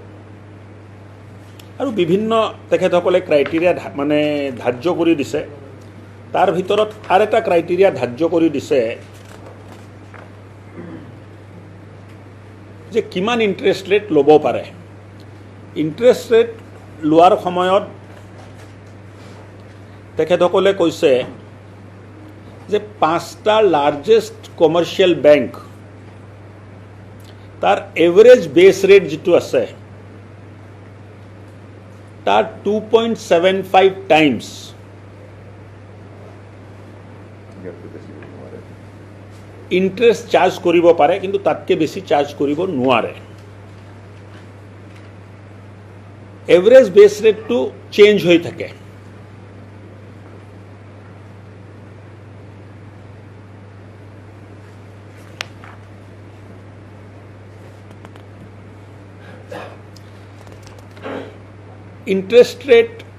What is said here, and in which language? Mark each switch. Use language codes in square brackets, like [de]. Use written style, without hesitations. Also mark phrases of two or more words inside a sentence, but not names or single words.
[as] আৰু বিভিন্ন তেখেতসকলে ক্ৰাইটেৰিয়া মানে ধাৰ্য কৰি দিছে তাৰ ভিতৰত আৰু এটা ক্ৰাইটেৰিয়া ধাৰ্য কৰি দিছে যে কিমান [en] interest rate [as] ল'ব পাৰে [en] interest rate [as] লোৱাৰ সময়ত তেখেতসকলে কৈছে যে 5টা [en] largest commercial bank [as] तार [en] average base rate [as] যি আছে তাৰ 2.75 টাইমছ [en] interest charge [as] কৰিব পাৰে কিন্তু তাতকৈ বেছি চাৰ্জ কৰিব নোৱাৰে [en] average base rate [as] টো চেঞ্জ হৈ থাকে [en] interest rate